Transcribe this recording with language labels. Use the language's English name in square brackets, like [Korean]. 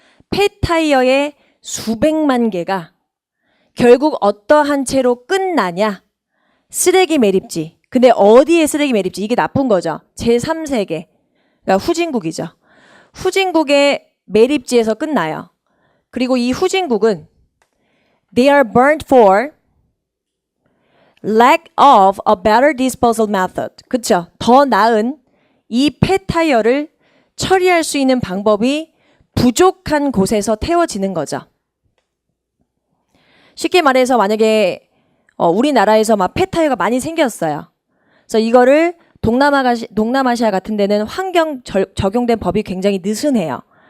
[Korean] 폐타이어의 수백만 개가 결국 어떠한 채로 끝나냐? 쓰레기 매립지. 근데 어디에 쓰레기 매립지? 이게 나쁜 거죠. 제3세계. 그러니까 후진국이죠. 후진국의 매립지에서 끝나요. [English] 그리고 이 후진국은 they are burned for lack of a better disposal method. [Korean] 그쵸? 더 나은 이 폐타이어를 처리할 수 있는 방법이 부족한 곳에서 태워지는 거죠. 쉽게 말해서 만약에 우리나라에서 막 폐타이어가 많이 생겼어요. 그래서 이거를 동남아시아 같은 데는 환경 적용된 법이 굉장히 느슨해요.